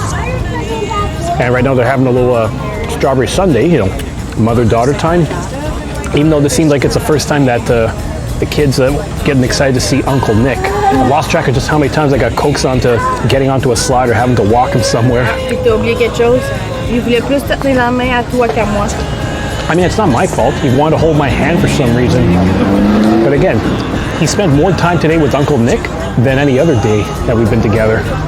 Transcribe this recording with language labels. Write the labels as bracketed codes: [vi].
[en] And right now they're having a little strawberry sundae, you know, mother-daughter time. Even though this seems like it's the first time that the kids are getting excited to see Uncle Nick. I lost track of just how many times I got coaxed onto getting onto a slide or having to walk him somewhere. [fr] T'as oublié quelque chose? Il voulait plus te tenir la main à toi qu'à moi. [en] I mean, it's not my fault. He wanted to hold my hand for some reason. But again, he spent more time today with Uncle Nick than any other day that we've been together.